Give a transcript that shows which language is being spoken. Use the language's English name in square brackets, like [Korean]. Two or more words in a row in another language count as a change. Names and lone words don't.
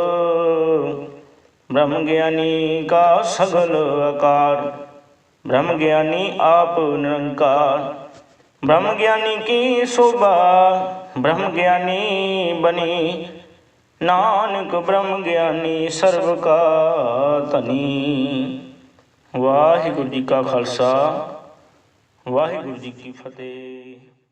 [Hindi] ब्रह्म ज्ञानी का सगल आकार, ब्रह्म ज्ञानी आप निरंकार। ब्रह्म ज्ञानी की शोभा ब्रह्म ज्ञानी बनी, नानक ब्रह्म ज्ञानी सर्व का धनी। [Punjabi] ਵਾਹਿਗੁਰੂ ਜੀ ਕਾ ਖ਼ਾਲਸਾ, ਵਾਹਿਗੁਰੂ ਜੀ ਕੀ ਫ਼ਤਹਿ।